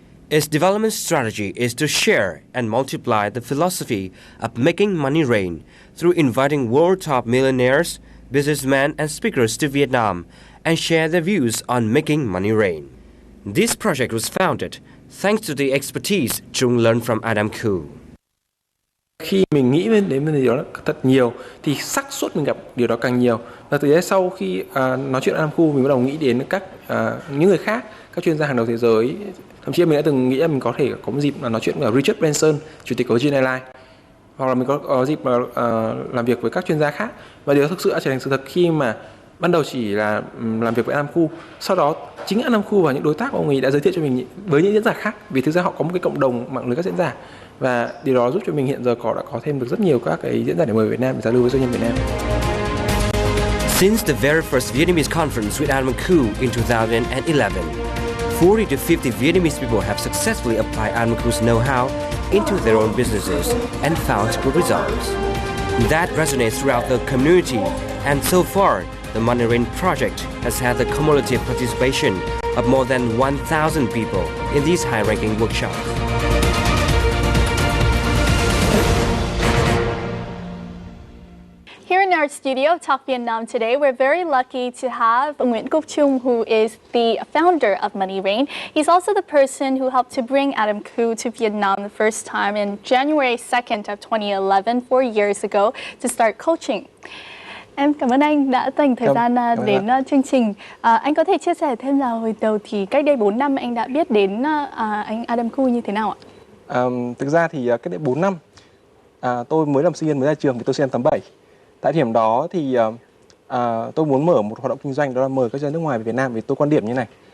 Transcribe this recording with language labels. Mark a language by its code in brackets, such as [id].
[en] Its development strategy is to share and multiply the philosophy of making money rain through inviting world top millionaires, businessmen and speakers to Vietnam and share their views on making money rain. This project was founded thanks to the expertise Trung learned from Adam Khoo. [vi] Khi mình nghĩ đến vấn đề đó thật nhiều thì xác suất mình gặp điều đó càng nhiều. Và từ đấy sau khi nói chuyện Adam Khoo, mình bắt đầu nghĩ đến các những người khác, các chuyên gia hàng đầu thế giới. Thậm chí mình đã từng nghĩ là mình có thể có một dịp nói chuyện với Richard Branson, chủ tịch của Virgin Airlines, hoặc là mình có dịp làm việc với các chuyên gia khác. Và điều đó thực sự đã trở thành sự thật khi mà ban đầu chỉ là làm việc với Adam Khoo, sau đó chính Adam Khoo và những đối tác của ông ấy đã giới thiệu cho mình với những diễn giả khác, vì thực ra họ có một cái cộng đồng mạng lưới các diễn giả, và điều đó giúp cho mình hiện giờ đã có thêm được rất nhiều các cái diễn giả để mời Việt Nam để giao lưu với doanh nhân Việt Nam. [en] Since the very first Vietnamese conference with Adam Khoo in 2011, 40 to 50 Vietnamese people have successfully applied Adam Khoo's know-how into their own businesses and found good results. That resonates throughout the community, and so far, the Money Rain project has had the cumulative participation of more than 1,000 people in these high-ranking workshops. Here in our studio, Talk Vietnam today, we're very lucky to have Nguyen Quốc Trung, who is the founder of Money Rain. He's also the person who helped to bring Adam Khoo to Vietnam the first time in January 2nd of 2011, 4 years ago, to start coaching. [vi] Em cảm ơn anh đã dành thời gian đến chương trình. Anh có thể chia sẻ thêm là hồi đầu thì cách đây 4 năm anh đã biết đến anh Adam Khoo như thế nào ạ? Thực ra thì cách đây 4 năm, tôi mới làm sinh viên mới ra trường thì tôi sinh năm 87. Tại điểm đó thì tôi muốn mở một hoạt động kinh doanh, đó là mời các doanh nước ngoài về Việt Nam, vì tôi quan điểm như này.